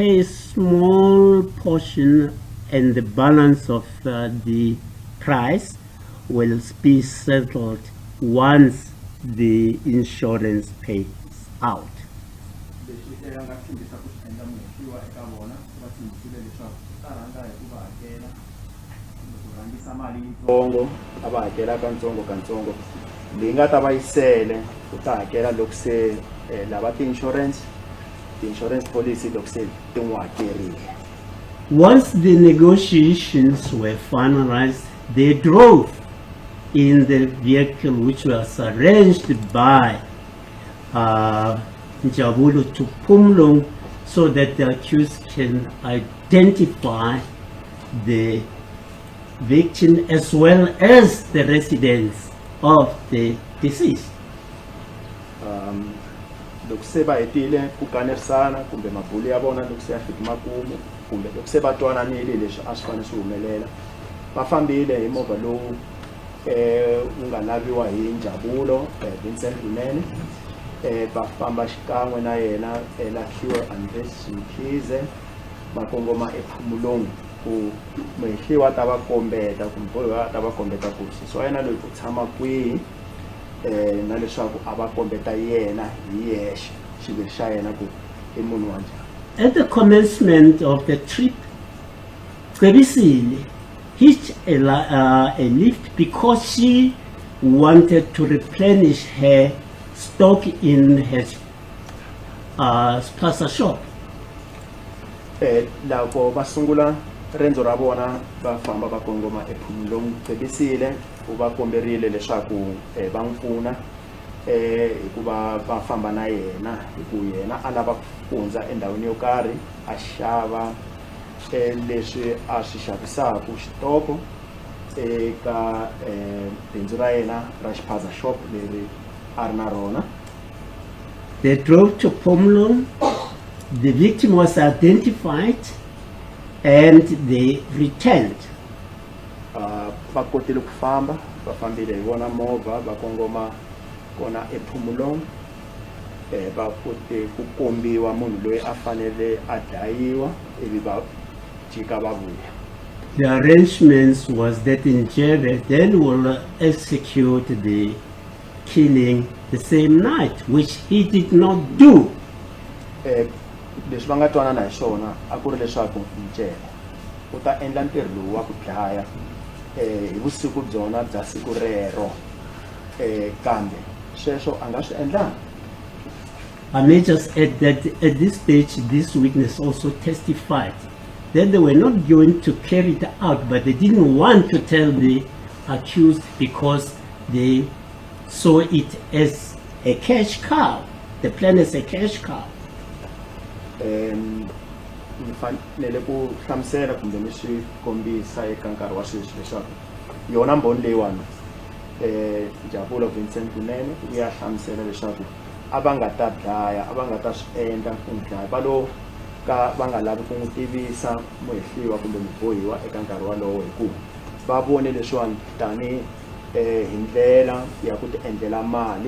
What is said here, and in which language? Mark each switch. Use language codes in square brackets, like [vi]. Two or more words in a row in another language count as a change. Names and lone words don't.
[en] a small portion, and the balance of the price will be settled once the insurance pays out. [ts] tirhisa mali yitsongo a va hakela katsongo leyi nga ta va yi sele u ta hakela loko se lava ti- [en] insurance policy [ts] loko se ti n'wi hakerile. [en] Once the negotiations were finalized, they drove in the vehicle which was arranged by Njabulo to Phomolong so that the accused can identify the victim as well as the residents of the deceased. [ts] Loko se va hetile ku kanerisana kumbe mabulu ya vona loko se ya fika makumu kumbe loko se va twananile leswi a swi fanele swi humelela va fambile hi movha lowu wu nga laviwa hi Njabulo Vincent Kunene va famba xikan'we na yena Lakhiwe Andres Mkhize va kongoma ePhomolong ku mehliwa ta va kombeta kumbe bohiwa ta va kombeta ku so yena loyi u tshama kwihi na leswaku a va kombeta yena hi yexe xiviri xa yena ku i munhu wa njhani. [en] At the commencement of the trip, Cebisile hitched a lift because she wanted to replenish her stock in her spaza shop. [ts] Loko va sungula rendzo ra vona va famba va kongoma ePhomolong, Cebisile u va komberile leswaku va n'wi pfuna hikuva va famba na yena hi ku yena a lava ku hundza endhawini yo karhi a xava leswi a swi xavisaka xitoko eka bindzu ra yena ra [en] spaza shop [ts] leri a ri na rona. [en] They drove to Phomolong. The victim was identified and they returned. [ts] Va kotile ku famba va fambile hi vona movha va kongoma kona ePhomolong va kote ku kombiwa munhu loyi a fanele a dlayiwa ivi va jika va vuya. [en] The arrangements was that Njebe then will execute the killing the same night, which he did not do. [ts] Leswi va nga twanana hi swona a ku ri leswaku Njebe u ta endla ntirho lowu wa ku dlaya hi vusiku byona bya siku rero kambe sweswo a nga swi endlanga. [en] I may just add that at this stage, this witness also testified that they were not going to carry it out, but they didn't want to tell the accused because they saw it as a cash cow. The plan is a cash cow. [ts] Ni fanele ku hlamusela kumbe ni swi kombisa eka nkarhi wa sweswi leswaku yona mbhoni leyiwani Njabulo Vincent Kunene u ya hlamusela leswaku a va nga ta dlaya a va nga ta swi endla ku n'wi dlaya va lo ka va nga lavi ku n'wi tivisa muhehliwa kumbe mubohiwa eka nkarhi walowo hikuva va vone leswiwani tani hi ndlela ya ku ti endlela mali.